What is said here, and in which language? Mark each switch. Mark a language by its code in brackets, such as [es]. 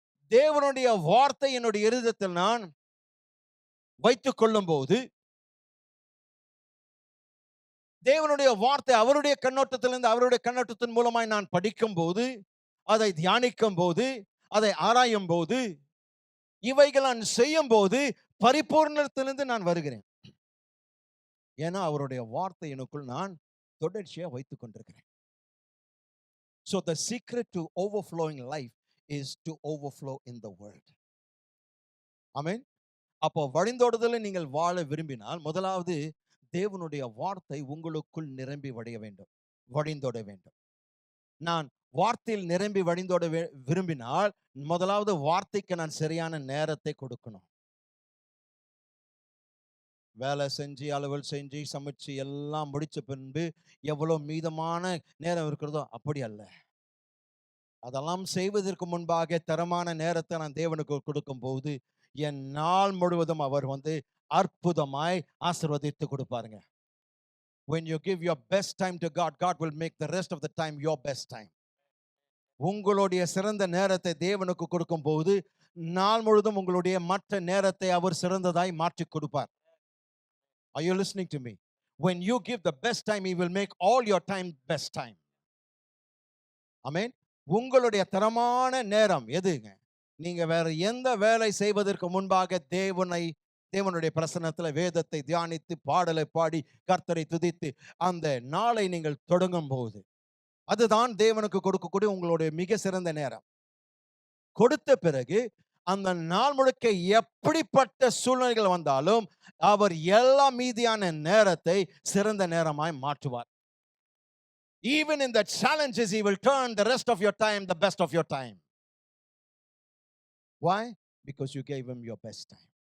[ta] தேவனுடைய வார்த்தை என்னுடைய இருதயத்தில் நான் வைத்துக் கொள்ளும்போது, தேவனுடைய வார்த்தை அவருடைய கண்ணோட்டத்திலிருந்து, அவருடைய கண்ணோட்டத்தின் மூலமாய் நான் படிக்கும்போது, அதை தியானிக்கும் போது, அதை ஆராயும் போது, இவைகள் நான் செய்யும் போது பரிபூர்ணத்திலிருந்து நான் வருகிறேன். ஏன்னா அவருடைய வார்த்தை எனக்குள் நான் தொடர்ச்சியா வைத்துக் கொண்டிருக்கிறேன். [en] So the secret to overflowing life is to overflow in the word. [ta] ஆமென். அப்போ வழிந்தோடுதலை நீங்கள் வாழ விரும்பினால், முதலாவது தேவனுடைய வார்த்தை உங்களுக்குள் நிரம்பி வழிய வேண்டும், வழிந்தோட வேண்டும். நான் வார்த்தையில் நிரம்பி வழிந்தோட விரும்பினால், முதலாவது வார்த்தைக்கு நான் சரியான நேரத்தை கொடுக்கணும். வேலை செஞ்சு, அலுவல் செஞ்சு, சமைச்சு எல்லாம் முடிச்ச பின்பு எவ்வளவு மீதமான நேரம் இருக்கிறதோ அப்படி அல்ல. அதெல்லாம் செய்வதற்கு முன்பாக தரமான நேரத்தை நான் தேவனுக்கு கொடுக்கும்போது, என் நாள் முழுவதும் அவர் அற்புதமாய் ஆசீர்வதித்து கொடுப்பாருங்க. [en] When you give your best time to God, God will make the rest of the time your best time. [ta] உங்களுடைய சிறந்த நேரத்தை தேவனுக்கு கொடுக்கும்போது, நாள் முழுதும் உங்களுடைய மற்ற நேரத்தை அவர் சிறந்ததாய் மாற்றி கொடுப்பார். [en] Are you listening to me? When you give the best time, He will make all your time best time. [ta] Amen. உங்களுடைய தரமான நேரம் எதுங்க? நீங்க வேற எந்த வேலை செய்வதற்கு முன்பாக தேவனுடைய பிரசன்னத்தில் வேதத்தை தியானித்து, பாடலை பாடி, கர்த்தரை துதித்து, அந்த நாளை நீங்கள் தொடங்கும் போது, அதுதான் தேவனுக்கு கொடுக்கக்கூடிய உங்களுடைய மிக சிறந்த நேரம். கொடுத்த பிறகு அந்த நாள் முழுக்க எப்படிப்பட்ட சூழ்நிலைகள் வந்தாலும், அவர் எல்லா மீதியான நேரத்தை சிறந்த நேரமாய் மாற்றுவார். [en] Even in the challenges, He will turn the rest of your time the best of your time. Why? Because you gave Him your best time.